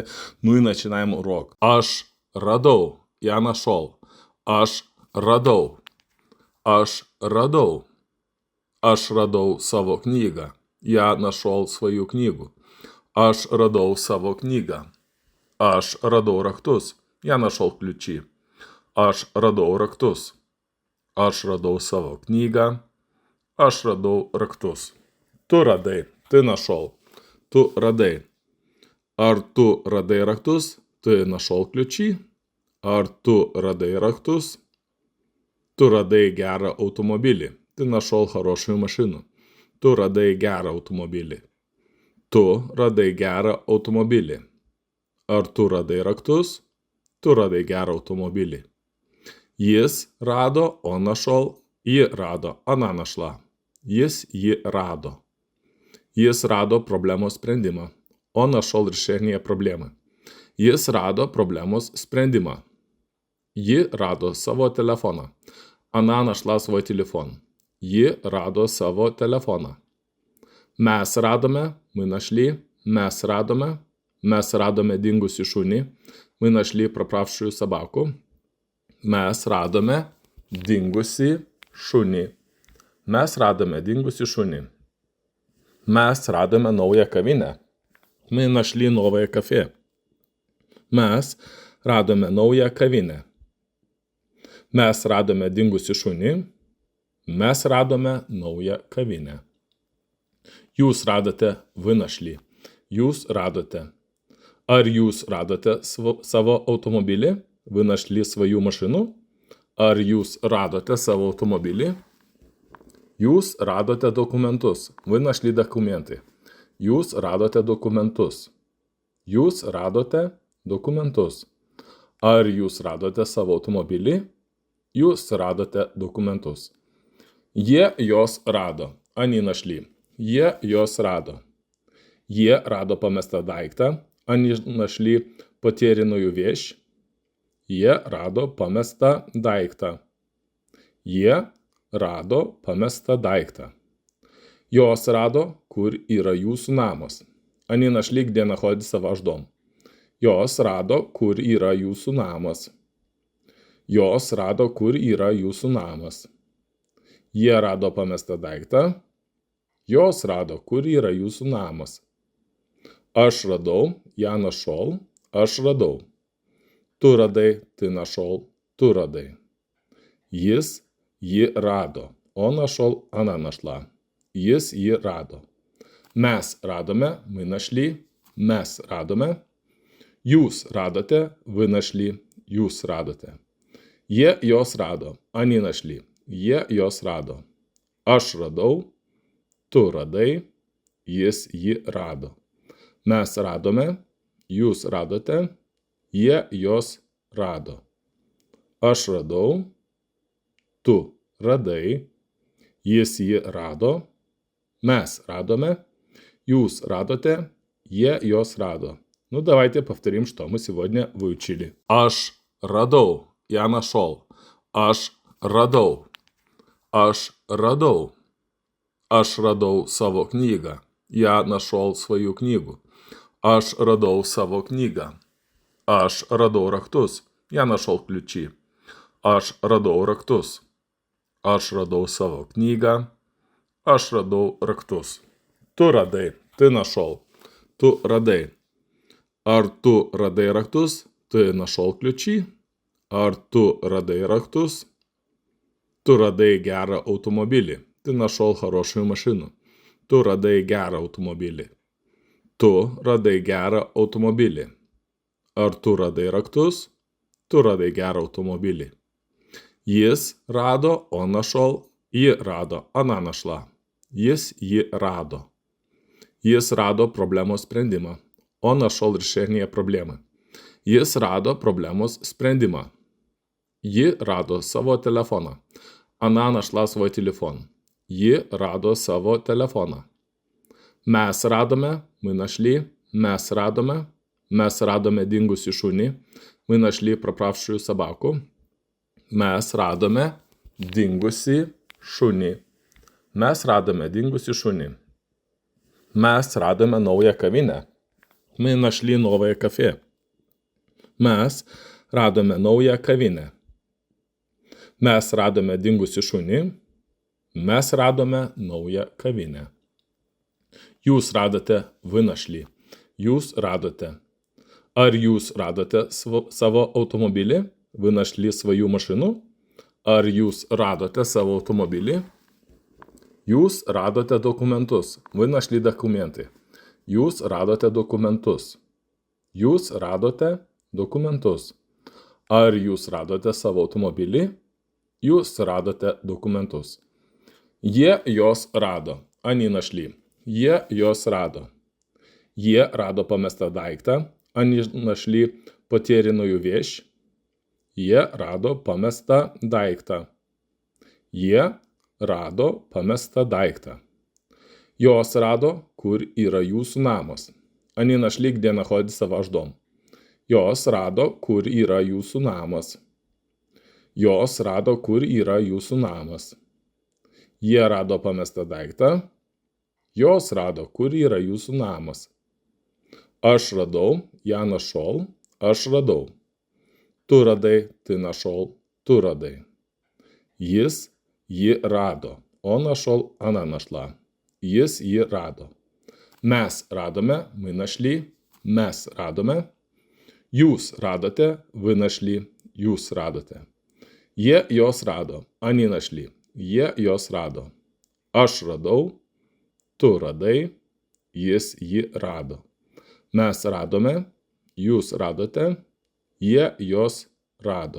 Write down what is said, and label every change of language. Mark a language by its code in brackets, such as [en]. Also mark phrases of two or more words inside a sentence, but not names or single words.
[ru] Ну и начинаем урок. [lt] Aš radau. [ru] Я нашел. [lt] Aš radau. Aš radau. Aš radau savo knygą. [ru] Я нашел свою книгу. [lt] Aš radau savo knygą. Aš radau raktus. [ru] Я нашел ключи. [lt] Aš radau raktus. Aš radau savo knygą. Aš radau raktus. Tu radai. [ru] Ты нашел. [lt] Tu radai. Ar tu radai raktus? [ru] Ты нашел ключи. [lt] Ar tu radai raktus? Tu radai gerą automobilį. [ru] Ты нашел хорошую машину. [lt] Tu radai gerą automobilį. Tu radai gerą automobilį. Ar tu radai raktus? Tu radai gerą automobilį. Jis rado, [ru] он нашел, [lt] ji rado, [ru] она нашла. [lt] Jis ji rado. Jis rado problemos sprendimą. [ru] Он нашел решение проблемы. [lt] Jis rado problemos sprendimą. Ji rado savo telefoną. [ru] Она нашла свой телефон. [lt] Ji rado savo telefoną. Mes radome, [ru] мы нашли, [lt] mes radome dingusį šunį, [ru] мы нашли пропавшую собаку. [lt] Mes radome dingusį šunį. Mes radome dingusį šunį. Mes radome naują kavinę. [ru] Мы нашли новое кафе. [lt] Mes radome naują kavinę. Mes radome dingusį šunį. Mes radome naują kavinę. Jūs radote, [ru] вы нашли. [lt] Jūs radote. Ar jūs radote savo automobilį? [ru] Вы нашли свою машину? [lt] Ar jūs radote savo automobilį? Jūs radote dokumentus. [ru] Вы нашли документы. [lt] Jūs radote dokumentus. Jūs radote dokumentus. Ar jūs radote savo automobilį? Jūs radote dokumentus. Jie jos rado. [ru] Они нашли. [lt] Jie jos rado. Jie rado pamestą daiktą. [ru] Они нашли потерянную вещь. [lt] Jie rado pamestą daiktą. Jie rado pamestą daiktą. Jos rado, kur yra jūsų namas. [ru] Они нашли, где находится ваш дом. [lt] Jos rado, kur yra jūsų namas. Jos rado, kur yra jūsų namas. Jie rado pamestą daiktą. Jos rado, kur yra jūsų namas. Aš radau, [ru] я нашел, [lt] aš radau. Tu radai, [ru] ты нашел, [lt] tu radai. Jis, ji rado. [ru] Он нашел, она нашла. [lt] Jis, ji rado. Mes radome, [ru] мы нашли, [lt] mes radome. Jūs radote, [ru] вы нашли, [lt] jūs radote. Jie jos rado, [ru] они нашли, [lt] jie jos rado. Aš radau, tu radai, jis, ji rado. Mes radome, jūs radote, jie jos rado. Aš radau, tu radai, jis jį rado, mes радоме, jūs радоте, jie jos радо. [ru] Ну, давайте повторим, что мы сегодня выучили. [lt] Aš radau, [ru] я нашел. [lt] Aš radau. Aš radau. Aš radau savo knygą. [ru] Я нашел свою книгу. [lt] Aš radau savo knygą. Aš radau raktus. [ru] Я нашел ключи. [lt] Aš radau raktus. Aš radau savo knygą. Aš radau raktus. Tu radai. [ru] Ты нашел. [lt] Tu radai. Ar tu radai raktus? [ru] Ты нашел ключи. [lt] Ar tu radai raktus? Tu radai gerą automobilį. [ru] Ты нашел хорошую машину. [lt] Tu radai gerą automobilį. Tu radai gerą automobilį. Ar tu radai raktus? Tu radai gerą automobilį. Jis rado, [ru] он нашел, [lt] ji rado, [ru] она нашла. [lt] Jis ji rado. Jis rado problemos sprendimą. [ru] Он нашел решение проблемы. [lt] Jis rado problemos sprendimą. Ji rado savo telefoną. [ru] Она нашла свой телефон. [lt] Ji rado savo telefoną. Mes radome, [ru] мы нашли, [lt] mes radome dingusį šunį, [ru] мы нашли пропавшую собаку. [lt] Mes radome dingusį šunį. Mes radome dingusį šunį. Mes radome naują kavinę. [ru] Мы нашли новое кафе. [lt] Mes radome naują kavinę. Mes radome dingusį šunį. Mes radome naują kavinę. Jūs radote, [ru] вы нашли. [lt] Jūs radote. Ar jūs radote savo automobilį? [ru] Вы нашли свою машину? [lt] Ar jūs radote savo automobilį? Jūs radote dokumentus. [ru] Вы нашли документы. [lt] Jūs radote dokumentus. Jūs radote dokumentus. Ar jūs radote savo automobilį? Jūs radote dokumentus. Jie jos rado. [ru] Они нашли. [lt] Jie jos rado. Jie rado pamestą daiktą. [ru] Они нашли потерянную вещь. [lt] Jie rado pamestą daiktą. Jie rado pamestą daiktą. Jos rado, kur yra jūsų namas. [ru] Они нашли, где находится ваш дом. [lt] Jos rado, kur yra jūsų namas. Jos rado, kur yra jūsų namas. Jie rado pamestą daiktą. Jos rado, kur yra jūsų namas. Aš radau, [ru] я нашел, [lt] aš radau. Tu radai, [ru] ты нашел, [lt] tu radai. Jis jį rado. [ru] Он нашел, она нашла. [lt] Jis jį rado. Mes radome, [ru] мы нашли, [lt] mes radome. Jūs radote, [ru] вы нашли, [lt] jūs radote. Jie jos rado, [ru] они нашли, [lt] jie jos rado. Aš radau, tu radai, jis jį rado. Mes radome, jūs radote, jie jos rado.